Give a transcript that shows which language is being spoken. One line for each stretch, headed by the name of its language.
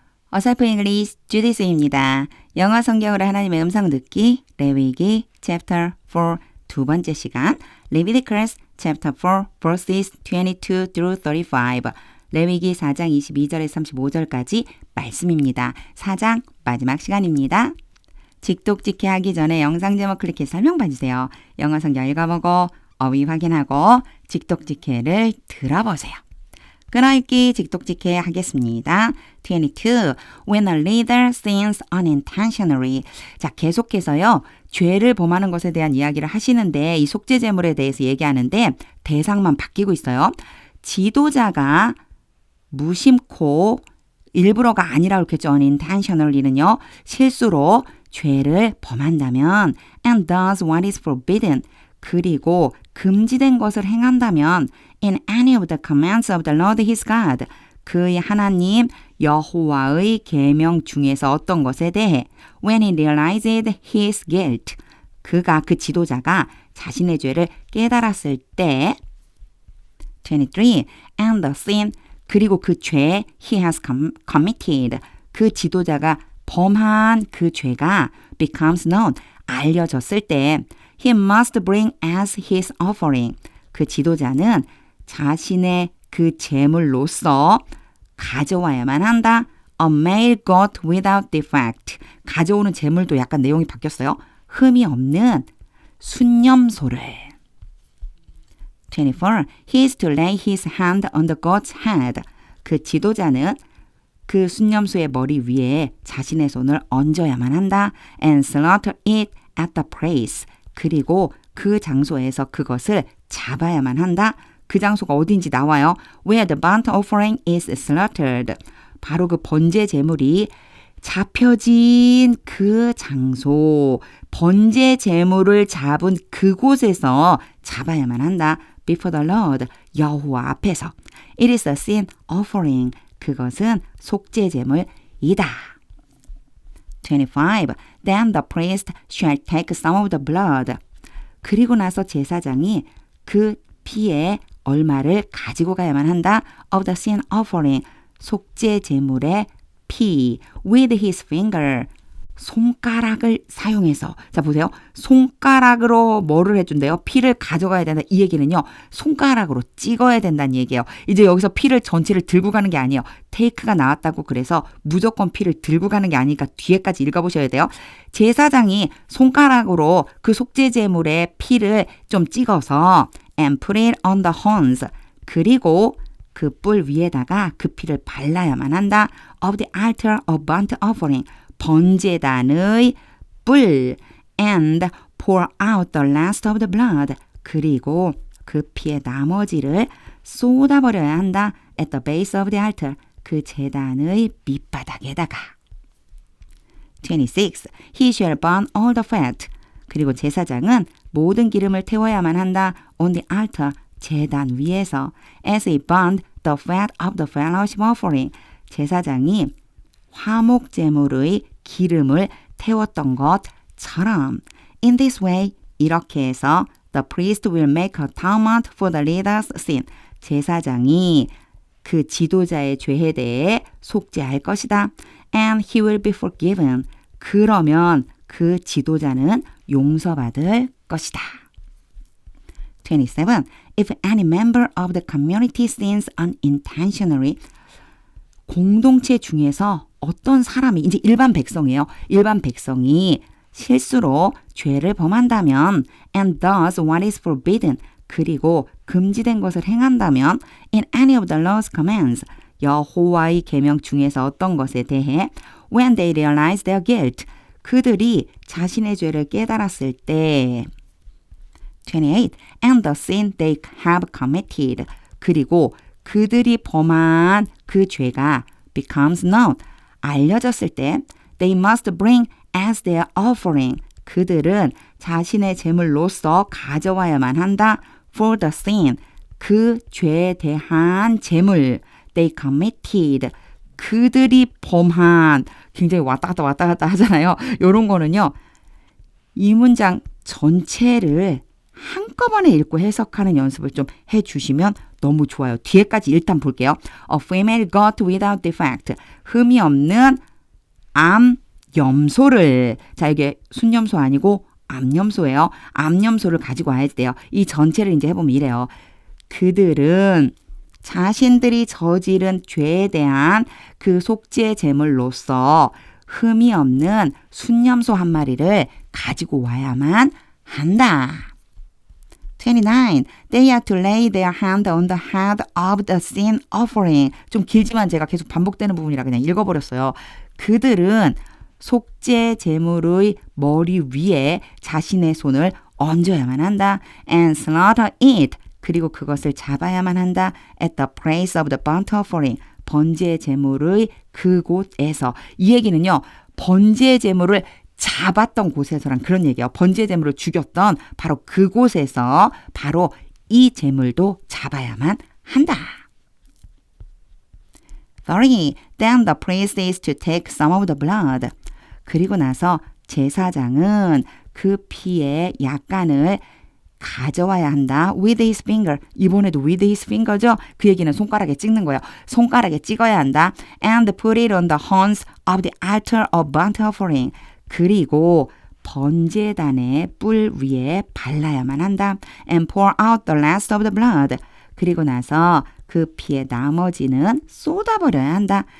Korean: 어설프 잉글리시 주디스입니다. 영어 성경으로 하나님의 음성 듣기 레위기 chapter 4 두 번째 시간
English: Leviticus chapter 4 verses 22 through 35
Korean: 레위기 4장 22절에서 35절까지 말씀입니다. 4장 마지막 시간입니다. 직독직해 하기 전에 영상 제목 클릭해서 설명 봐주세요. 영어 성경 읽어보고 어휘 확인하고 직독직해를 들어보세요. 끊어읽기 직독직해 하겠습니다. 22.
English: When a leader sins unintentionally.
Korean: 자, 계속해서요. 죄를 범하는 것에 대한 이야기를 하시는데 이 속죄 제물에 대해서 얘기하는데 대상만 바뀌고 있어요. 지도자가 무심코 일부러가 아니라고 했겠죠. unintentionally는요. 실수로 죄를 범한다면
English: and does what is forbidden.
Korean: 그리고 금지된 것을 행한다면
English: in any of the commands of the Lord his God
Korean: 그의 하나님 여호와의 계명 중에서 어떤 것에 대해
English: when he realized his guilt
Korean: 그가 그 지도자가 자신의 죄를 깨달았을 때 23
English: and the sin
Korean: 그리고 그 죄
English: he has committed
Korean: 그 지도자가 범한 그 죄가
English: becomes known
Korean: 알려졌을 때
English: he must bring as his offering
Korean: 그 지도자는 자신의 그 제물로서 가져와야만 한다.
English: A male goat without defect.
Korean: 가져오는 제물도 약간 내용이 바뀌었어요. 흠이 없는 순념소를. 24.
English: He is to lay his hand on the goat's head.
Korean: 그 지도자는 그 순념소의 머리 위에 자신의 손을 얹어야만 한다.
English: And slaughter it at the place.
Korean: 그리고 그 장소에서 그것을 잡아야만 한다. 그 장소가 어딘지 나와요.
English: Where the burnt offering is slaughtered.
Korean: 바로 그 번제 제물이 잡혀진 그 장소, 번제 제물을 잡은 그곳에서 잡아야만 한다.
English: Before the Lord,
Korean: 여호와 앞에서.
English: It is a sin offering.
Korean: 그것은 속죄 제물이다.
English: 25. Then the priest shall take some of the blood.
Korean: 그리고 나서 제사장이 그 피의 얼마를 가지고 가야만 한다.
English: Of the sin offering.
Korean: 속죄 제물의 피.
English: With his finger.
Korean: 손가락을 사용해서. 자, 보세요. 손가락으로 뭐를 해준대요? 피를 가져가야 된다. 이 얘기는요. 손가락으로 찍어야 된다는 얘기예요. 이제 여기서 피를 전체를 들고 가는 게 아니에요. 테이크가 나왔다고 그래서 무조건 피를 들고 가는 게 아니니까 뒤에까지 읽어보셔야 돼요. 제사장이 손가락으로 그 속죄 제물의 피를 좀 찍어서
English: and put it on the horns.
Korean: 그리고 그 뿔 위에다가 그 피를 발라야만 한다.
English: Of the altar of burnt offering.
Korean: 번제단의 뿔
English: and pour out the last of the blood.
Korean: 그리고 그 피의 나머지를 쏟아버려야 한다.
English: At the base of the altar.
Korean: 그 제단의 밑바닥에다가. 26.
English: He shall burn all the fat.
Korean: 그리고 제사장은 모든 기름을 태워야만 한다.
English: On the altar.
Korean: 제단 위에서.
English: As he burned the fat of the fellowship offering.
Korean: 제사장이 화목 제물의 기름을 태웠던 것처럼
English: In this way
Korean: 이렇게 해서
English: the priest will make atonement for the leader's sin.
Korean: 제사장이 그 지도자의 죄에 대해 속죄할 것이다.
English: And he will be forgiven.
Korean: 그러면 그 지도자는 용서받을 것이다. 27.
English: If any member of the community sins unintentionally
Korean: 공동체 중에서 어떤 사람이 이제 일반 백성이에요. 일반 백성이 실수로 죄를 범한다면
English: and does what is forbidden
Korean: 그리고 금지된 것을 행한다면
English: in any of the Lord's commands
Korean: 여호와의 계명 중에서 어떤 것에 대해
English: when they realize their guilt
Korean: 그들이 자신의 죄를 깨달았을 때 28.
English: And the sin they have committed
Korean: 그리고 그들이 범한 그 죄가
English: becomes known.
Korean: 알려졌을 때
English: they must bring as their offering.
Korean: 그들은 자신의 제물로서 가져와야만 한다.
English: For the sin.
Korean: 그 죄에 대한 제물.
English: They committed.
Korean: 그들이 범한. 굉장히 왔다 갔다 하잖아요. 이런 거는요. 이 문장 전체를 한꺼번에 읽고 해석하는 연습을 좀 해주시면 너무 좋아요. 뒤에까지 일단 볼게요.
English: A female goat without defect.
Korean: 흠이 없는 암염소를. 자, 이게 순염소 아니고 암염소예요. 암염소를 가지고 와야 돼요. 이 전체를 이제 해보면 이래요. 그들은 자신들이 저지른 죄에 대한 그 속죄 제물로서 흠이 없는 순염소 한 마리를 가지고 와야만 한다. 29.
English: They are to lay their hand on the head of the sin offering.
Korean: 좀 길지만 제가 계속 반복되는 부분이라 그냥 읽어버렸어요. 그들은 속죄 제물의 머리 위에 자신의 손을 얹어야만 한다.
English: And slaughter it.
Korean: 그리고 그것을 잡아야만 한다.
English: At the place of the burnt offering.
Korean: 번제 제물의 그곳에서. 이 얘기는요. 번제 제물을 잡았던 곳에서란 그런 얘기예요. 번제 제물을 죽였던 바로 그곳에서 바로 이 제물도 잡아야만 한다. 30.
English: Then the priest is to take some of the blood.
Korean: 그리고 나서 제사장은 그 피의 약간을 가져와야 한다.
English: With his finger.
Korean: 이번에도
English: with his finger
Korean: 죠. 그 얘기는 손가락에 찍는 거예요. 손가락에 찍어야 한다.
English: And put it on the horns of the altar of burnt offering.
Korean: 그리고 번제단의 뿔 위에 발라야만 한다.
English: And pour out the rest of the blood.
Korean: 그리고 나서 그 피의 나머지는 쏟아버려야 한다.